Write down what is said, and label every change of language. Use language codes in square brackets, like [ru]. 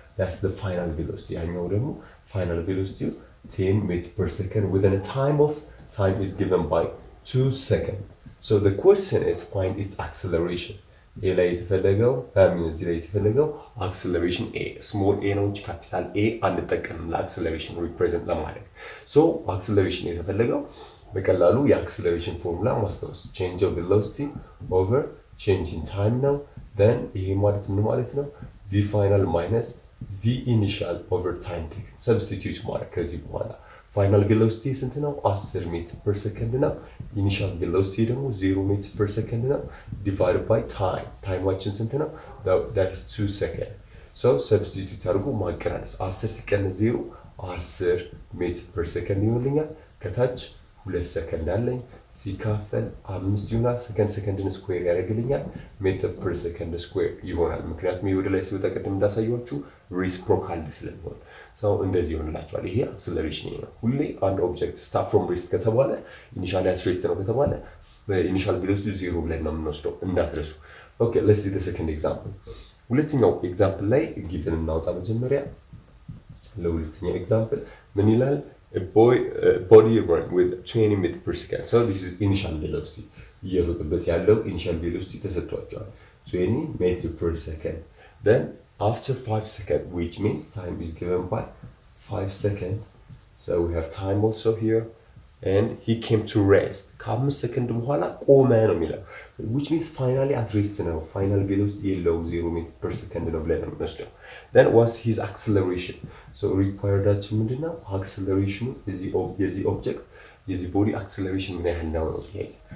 [en] that's the final velocity። [am] ያኛው ደግሞ ፋይናል ቬሎሲቲው 10 ሜትር ፐር ሰከንድ [en] within a time is given by 2 seconds። the question is find its acceleration። [am] እዚህ ላይ የተፈለገው አክሰለሬሽን ኤ ስሞል ኤ ነው እንጂ ካፒታል ኤ አንጠቀምም ለአክሰለሬሽን ሪፕሬዘንት ለማድረግ። አክሰለሬሽን የተፈለገው በቀላሉ የአክሰለሬሽን ፎርሙላ ማስታወስ [en] change of velocity over change in time [am] ነው። then ይሄ ማለት ምን ማለት ነው? [en] v final minus v initial over time taken substitute ማድረግ። [am] ከዚህ በኋላ [en] ፋይናል ቬሎሲቲ ስንት ነው? [am] 10 ሜትር ፐር ሰከንድ ነው። ኢኒሻል ቬሎሲቲ ደግሞ 0 ሜትር ፐር ሰከንድ ነው። ዲቫይድ ባይ ታይማችን ስንት ነው? that is 2 seconds። ሰብስቲቱት አድርጎ ማቀናነስ 10 ሲቀነስ 0 10 ሜትር ፐር ሰከንድ ይሆንልኛል። ከታች 2 ሰከንድ አለኝ ሲካፈል 5 ይሆናል። ሰከንድን ስኩዌር ያደርግልኛል። ሜትር ፐር ሰከንድ ስኩዌር ይሆናል። ምክንያቱም ወደ ላይ ሲወጣ ቅድም እንዳሳያችሁ ሪስፕሮካል ስለሚሆን እንደዚህ ይሆንላችኋል። ይሄ አክሰለሬሽን ነው። ሁሌ አንድ ኦብጀክት ስታርት ፍሮም ሬስት ከተባለ ኢኒሻል አት ሬስት ነው ከተባለ ኢኒሻል ቬሎሲቲ 0 ብለን ነው የምንወስደው እንዳትረሱ። [en] ኦኬ ሌትስ ሲ ዘ ሰከንድ ኤግዛምፕል። [am] ሁለተኛው ኤግዛምፕል ላይ ጊቭን እናውጣ መጀመሪያ። ለሁለተኛው ኤግዛምፕል ምን ይላል? [en] a body run with 20 meters per second. this is initial velocity። [am] እየሮጠበት ያለው ኢኒሻል ቬሎሲቲ ተሰጥቷቸዋል [en] 20 meters per second። then after 5 seconds, which means time is given by 5 seconds. we have time also here. and he came to rest [am] ከ5 ሰከንድ በኋላ ቆመ ነው የሚለው [en] which means finally at rest [am] ነው final velocity የለውም 0 ሜትር per second ነው ብለን ነው የምንወስደው [en] then what's his acceleration so requiredአችን [am] ምንድነው acceleration የዚህ ኦብጀክት የዚህ ቦዲ acceleration ምን ያህል ነው ይሄ